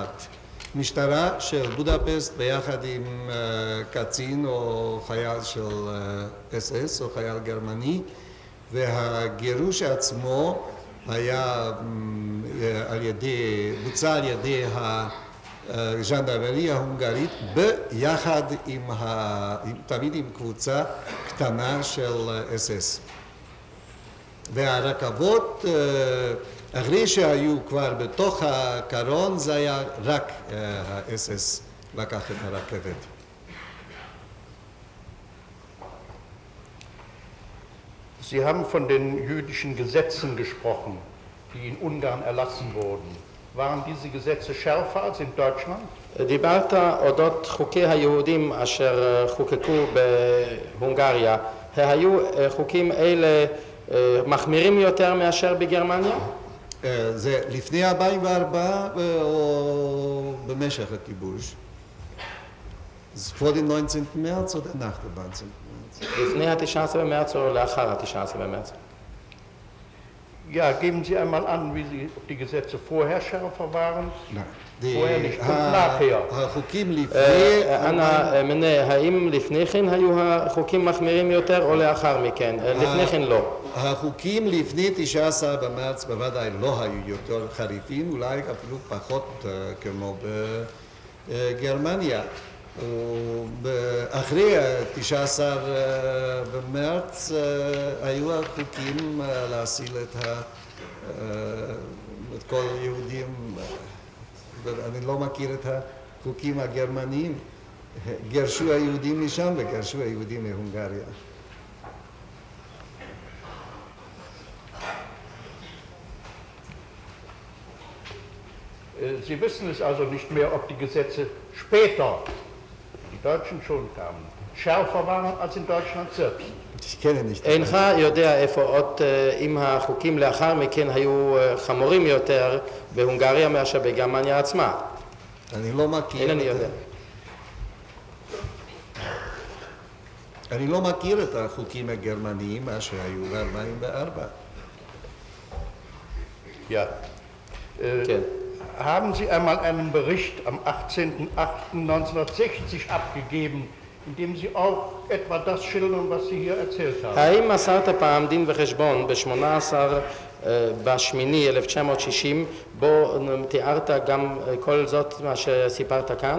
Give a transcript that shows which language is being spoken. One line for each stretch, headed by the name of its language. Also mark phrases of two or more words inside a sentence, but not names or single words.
Hebrew: משטרה של בודפסט ביחד עם קצין או חייל של SS או חייל גרמני, והגירוש עצמו היה בוצע על ידי הז'נדרמריה ההונגרית ביחד תמיד עם קבוצה קטנה של SS. והרכבות, אחרי שהיו כבר בתוך הקרון, זה היה רק ה-SS לקח את הרכבת.
German: Sie haben von den jüdischen Gesetzen gesprochen, die in Ungarn erlassen wurden. Waren diese Gesetze schärfer als in Deutschland?
Hebrew: דיברת אודות חוקי היהודים אשר חוקקו בהונגריה. היו חוקים אלה מחמירים יותר מאשר בגרמניה? זה לפני 2004 או במשך הכיבוש?
German: vor dem 19. März oder nach dem 19. März?
Hebrew: לפני ה-19 במרץ או לאחר ה-19 במרץ?
German: Ja, geben Sie einmal an, ob die Gesetze vorher schärfer waren? Nein. vorher nicht und nachher.
Hebrew: החוקים לפני... אנא מנה, האם לפני כן היו החוקים מחמירים יותר או לאחר מכן? לפני כן לא. החוקים לפני 19 במרץ בוודאי לא היו יותר חריפים, אולי אפילו פחות כמו בגרמניה. אחרי 19 במרץ היו החוקים להסיל את כל היהודים, אני לא מכיר את החוקים הגרמניים, גרשו היהודים משם וגרשו היהודים מהונגריה.
German: Sie wissen es also nicht mehr, ob die Gesetze später, die Deutschen schon kamen, schärfer waren als in Deutschland selbst.
Hebrew: אינך יודע איפה עוד אם החוקים לאחר מכן היו חמורים יותר בהונגריה מאשר בגרמניה עצמה. אני לא מכיר. אינני יודע. אני לא מכיר את החוקים הגרמניים מה שהיו ב-2004.
German: Ja.
Hebrew: כן.
German: Haben Sie einmal einen Bericht am 18.08.1960 abgegeben, in dem Sie auch etwa das schildern, was Sie hier erzählt haben?
Hebrew: האם מסרת פעם דין וחשבון ב-18 בשמיני 1960, בו תיארת גם כל זאת מה שסיפרת כאן?